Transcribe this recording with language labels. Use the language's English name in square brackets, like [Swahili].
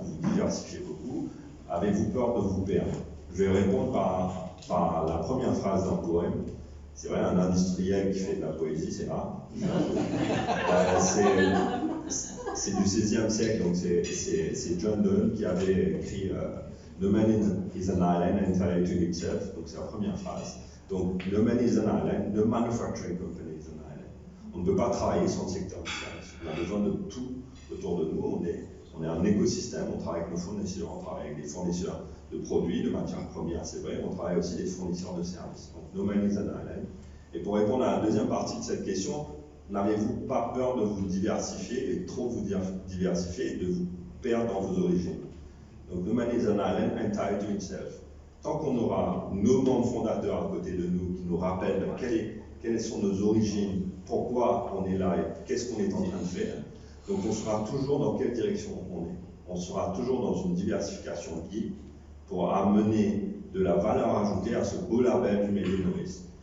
[French] Vous diversifiez beaucoup. Avez-vous peur de vous perdre? Je vais répondre par la première phrase d'un poème. C'est vrai, un industriel qui fait de la poésie, c'est rare. C'est du XVIe siècle, donc c'est John Donne qui avait écrit [English] No man is an island entirely to himself, [French] donc c'est la première phrase. [English] Donc, no man is an island, no manufacturing company is an island. [French] On ne peut pas travailler sans le secteur du service. On a besoin de tout autour de nous. On est un écosystème, on travaille avec nos fournisseurs, on travaille avec des fournisseurs de produits, de matières premières, c'est vrai, on travaille aussi avec des fournisseurs de services. Donc, [English] no man is an island. [French] Et pour répondre à la deuxième partie de cette question, n'avez-vous pas peur de vous diversifier et trop vous diversifier et de vous perdre dans vos origines? [English] Donc, no man is an island entirely to himself. [French] Tant qu'on aura nos membres fondateurs à côté de nous qui nous rappellent quelles sont nos origines, pourquoi on est là et qu'est-ce qu'on est en train de faire, donc on sera toujours dans quelle direction on est. On sera toujours dans une diversification guide pour amener de la valeur ajoutée à ce beau label du Made in Maurice.